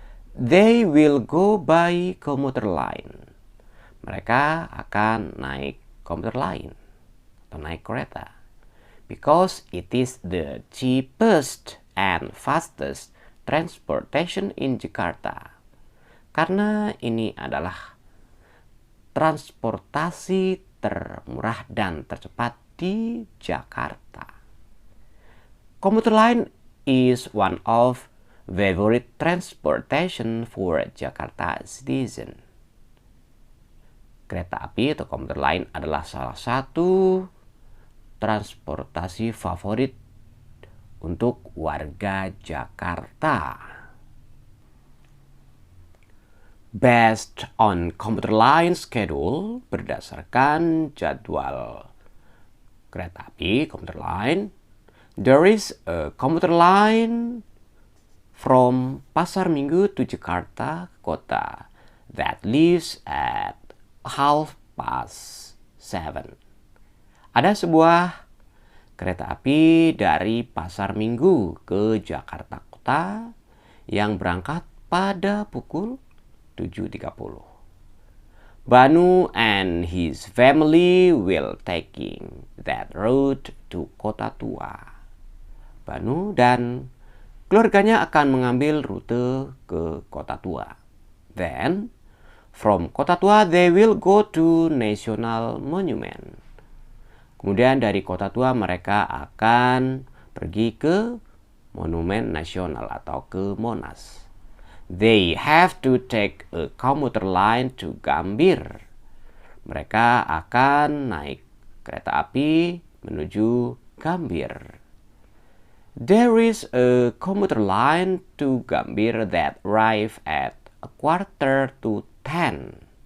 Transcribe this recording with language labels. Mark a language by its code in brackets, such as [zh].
[en] They will go by commuter line. [id] Mereka akan naik commuter line atau naik kereta. [en] Because it is the cheapest and fastest transportation in Jakarta. [id] Karena ini adalah transportasi termurah dan tercepat di Jakarta. [en] Commuter line is one of favorite transportation for Jakarta citizen. [id] Kereta api atau commuter line adalah salah satu transportasi favorit untuk warga Jakarta. [en] Based on commuter line schedule, [id] berdasarkan jadwal kereta api commuter line, [en] there is a commuter line from Pasar Minggu to Jakarta Kota that leaves at 7:30. [id] Ada sebuah kereta api dari Pasar Minggu ke Jakarta Kota yang berangkat pada pukul 7:30. [en] Banu and his family will taking that road to Kota Tua. [id] Banu dan keluarganya akan mengambil rute ke Kota Tua. [en] Then, From Kota Tua, they will go to National Monument. [id] Kemudian dari Kota Tua mereka akan pergi ke Monumen Nasional atau ke Monas. [en] They have to take a commuter line to Gambir. [id] Mereka akan naik kereta api menuju Gambir. [en] There is a commuter line to Gambir that arrive at 9:45.